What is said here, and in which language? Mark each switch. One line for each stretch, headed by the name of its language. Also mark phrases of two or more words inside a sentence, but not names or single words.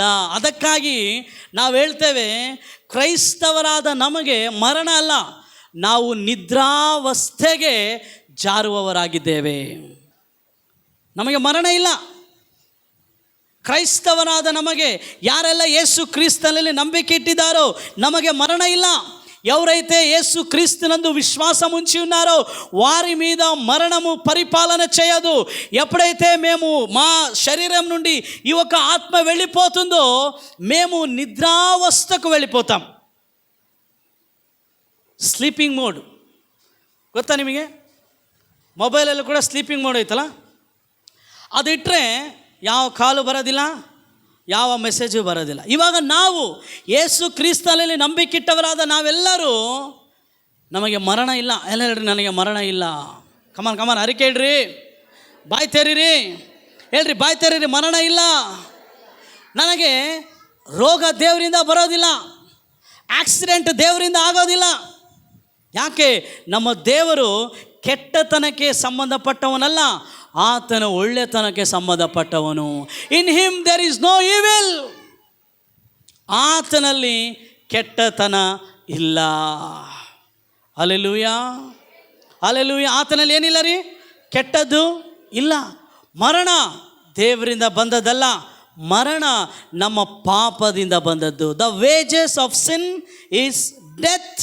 Kannada: ಅದಕ್ಕಾಗಿ ನಾವು ಹೇಳ್ತೇವೆ, ಕ್ರೈಸ್ತವರಾದ ನಮಗೆ ಮರಣ ಅಲ್ಲ, ನಾವು ನಿದ್ರಾವಸ್ಥೆಗೆ ಜಾರುವವರಾಗಿದ್ದೇವೆ. ನಮಗೆ ಮರಣ ಇಲ್ಲ. ಕ್ರೈಸ್ತವನಾದ ನಮಗೆ, ಯಾರೆಲ್ಲ ಯೇಸು ಕ್ರಿಸ್ತನಲ್ಲಿ ನಂಬಿಕೆ ఇట్టిದ್ದಾరో నಮಗೆ మరణ ಇಲ್ಲ.
Telugu: ఎవరైతే యేసు క్రీస్తునందు విశ్వాసం ఉంచి ఉన్నారో వారి మీద మరణము పరిపాలన చేయదు. ఎప్పుడైతే మేము మా శరీరం నుండి ఈ ఒక ఆత్మ వెళ్ళిపోతుందో మేము నిద్రావస్థకు వెళ్ళిపోతాం.
English: sleeping mode
Kannada: ಗೊತ್ತಾ ನಿಮಗೆ? ಮೊಬೈಲಲ್ಲೂ ಕೂಡ
English: sleeping mode
Kannada: ಐತಲ್ಲ, ಅದಿಟ್ಟರೆ ಯಾವ ಕಾಲು ಬರೋದಿಲ್ಲ, ಯಾವ ಮೆಸೇಜು ಬರೋದಿಲ್ಲ. ಇವಾಗ ನಾವು ಯೇಸು ಕ್ರಿಸ್ತನಲ್ಲಿ ನಂಬಿಕಿಟ್ಟವರಾದ ನಾವೆಲ್ಲರೂ ನಮಗೆ ಮರಣ ಇಲ್ಲ. ಎಲ್ಲ ಹೇಳ್ರಿ, ನನಗೆ ಮರಣ ಇಲ್ಲ. ಕಮಾನ್ ಅರಿಕೆ ಹೇಳ್ರಿ, ಬಾಯ್ ತೆರೀರಿ, ಹೇಳ್ರಿ ಬಾಯ್ ತೆರೀರಿ, ಮರಣ ಇಲ್ಲ. ನನಗೆ ರೋಗ ದೇವರಿಂದ ಬರೋದಿಲ್ಲ, ಆಕ್ಸಿಡೆಂಟ್ ದೇವರಿಂದ ಆಗೋದಿಲ್ಲ. ಯಾಕೆ? ನಮ್ಮ ದೇವರು ಕೆಟ್ಟತನಕ್ಕೆ ಸಂಬಂಧಪಟ್ಟವನಲ್ಲ, ಆತನ ಒಳ್ಳೆತನಕ್ಕೆ ಸಂಬಂಧಪಟ್ಟವನು.
English: In him there is no evil.
Kannada: ಆತನಲ್ಲಿ ಕೆಟ್ಟತನ ಇಲ್ಲ. ಹಲ್ಲೆಲೂಯಾ, ಹಲ್ಲೆಲೂಯಾ. ಆತನಲ್ಲಿ ಏನಿಲ್ಲ ರೀ? ಕೆಟ್ಟದ್ದು ಇಲ್ಲ. ಮರಣ ದೇವರಿಂದ ಬಂದದ್ದಲ್ಲ, ಮರಣ ನಮ್ಮ ಪಾಪದಿಂದ ಬಂದದ್ದು.
English: The wages of sin is death.